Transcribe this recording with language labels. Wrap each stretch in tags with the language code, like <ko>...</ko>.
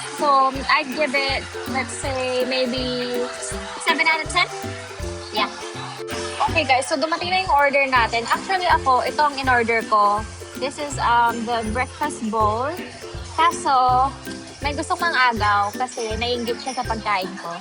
<en>So, I'd give it, let's say, maybe 7 out of 10?</en> <tl>Yeah. Okay guys, so dumating na yung order natin. Actually ako, ito ang in-order ko.</tl> <en>This is the breakfast bowl.</en> <tl>Kaso, may gusto kong agaw kasi naiinggit siya sa pagkain ko.</tl>